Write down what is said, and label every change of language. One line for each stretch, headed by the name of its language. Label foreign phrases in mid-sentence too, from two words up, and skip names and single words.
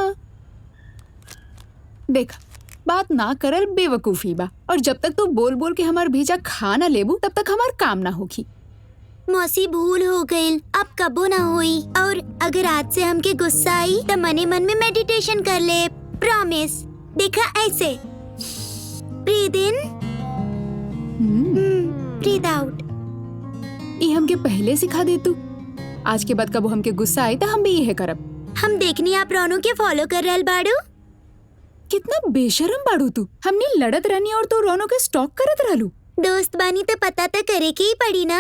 Bhojpuri: देख बात ना करल बेवकूफी बा, और जब तक तू बोल बोल के हमार भेजा खाना लेबू तब तक हमार काम ना होगी। मौसी भूल हो गई, अब कबो ना हुई। और अगर आज से हमके गुस्सा आई तो मने मन में मेडिटेशन कर ले, प्रॉमिस। देखा ऐसे,
English: Breathe in, breathe out.
Bhojpuri: ये हमके पहले सिखा दे तू। आज के बाद कबो हमके गुस्सा आए तो हम भी यही करब। हम देखनी आप रोनू के फॉलो कर रहल बाड़ू। कितना बेशरम बाड़ू तू। हमने लड़त रहनी और तू रोनो के स्टॉक करत रहलू। दोस्त बानी तो पता तो करे के ही पड़ी ना।